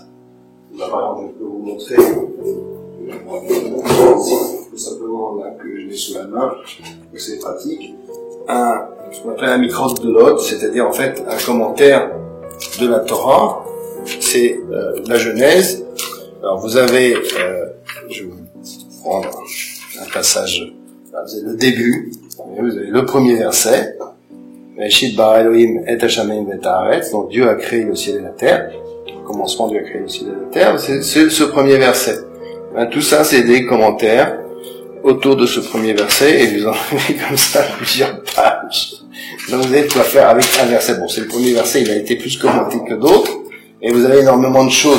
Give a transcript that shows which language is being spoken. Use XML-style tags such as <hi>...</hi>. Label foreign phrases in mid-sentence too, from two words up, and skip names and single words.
<fr>Par exemple, je peux vous montrer tout simplement là que je l'ai sous la main, que c'est pratique, ce qu'on appelle un Mikra Gdolot, c'est-à-dire en fait un commentaire de la Torah, c'est la Genèse. Alors vous avez, je vais prendre un passage, là, vous avez le début, vous avez le premier verset,</fr> <he>בראשית ברא אלהים את השמים ואת הארץ,</he> <fr>donc Dieu a créé le ciel et la terre. Au commencement, Dieu a créé le ciel et la terre, c'est ce premier verset. Tout ça, c'est des commentaires autour de ce premier verset, et vous en avez comme ça plusieurs pages. Donc vous avez de quoi faire avec un verset. Bon, c'est le premier verset, il a été plus commenté que d'autres, et vous avez énormément de choses.</fr>